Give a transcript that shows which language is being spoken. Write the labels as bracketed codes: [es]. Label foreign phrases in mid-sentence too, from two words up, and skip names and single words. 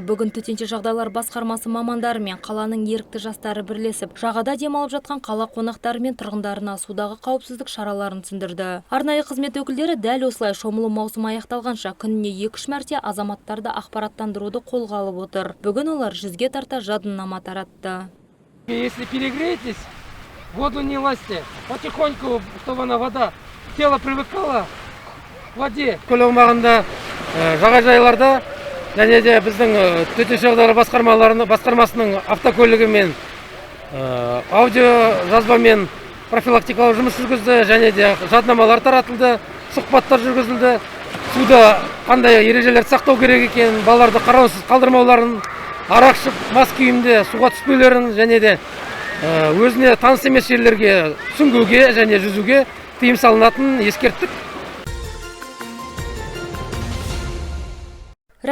[kk] Бүгін төтенше жағдайлар басқармасы мамандары мен қаланың ерікті жастары бірлесіп, жағада демалып жатқан қала қонақтары мен тұрғындарына судағы қауіпсіздік шараларын түсіндірді. Арнайы қызмет өкілдері дәл осылай шомылу маусымы аяқталғанша күніне 2-3 мәрте азаматтарды ақпараттандыруды қолға алып отыр. Бүгін олар 100-ге тарта жадынама таратты. [ru] Если перегреетесь, воду не лазьте. Потихоньку, чтобы вода тело привыкало к воде. [kk] Көл аумағында жағажайларда және де біздің төтенше жағдайлар басқармасының автокөлігімен аудио жазбамен профилактикалық жұмыс жүргізді және де жаднамалар таратылды, сұхбаттар жүргізілді. Суда қандай ережелерді сақтау керек екен, балаларды қараусыз қалдырмауларын, арақ ішіп мас күйінде суға түспеулерін және де өзіне таныс емес жерлерге сүңгуге және жүзуге тыйым салынатынын ескерттік.